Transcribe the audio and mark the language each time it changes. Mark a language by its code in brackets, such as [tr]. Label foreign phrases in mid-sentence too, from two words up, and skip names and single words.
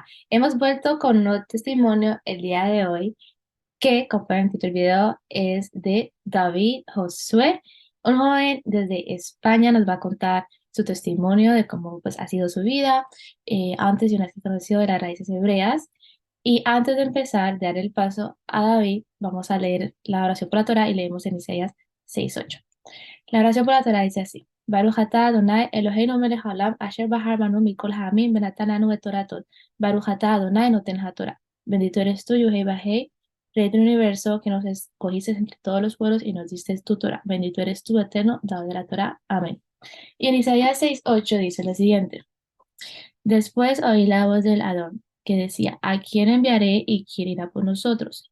[es] Hemos vuelto con un testimonio el día de hoy que, como pueden ver en el video, es de David Josué, un joven desde España. Nos va a contar su testimonio de cómo pues, ha sido su vida antes y una vez que conoció de las raíces hebreas. Y antes de empezar, de dar el paso a David, vamos a leer la oración por la Torah y leemos en Isaías 6:8. La oración por la Torah dice así: [he] ברוך אתה אדני אלהינו מלך העולם אשר בחר בנו מכל העמים ונתן לנו את תורתו. ברוך אתה אדני נותן התורה. [es] Bendito eres tú, Yuhei Bajei, Rey del universo, que nos escogiste entre todos los pueblos y nos diste tu Torah. Bendito eres tú, eterno, dado de la Torah. Amén. Y en Isaías 6:8 dice lo siguiente: Después oí la voz del Adón, que decía: ¿A quién enviaré y quién irá por nosotros?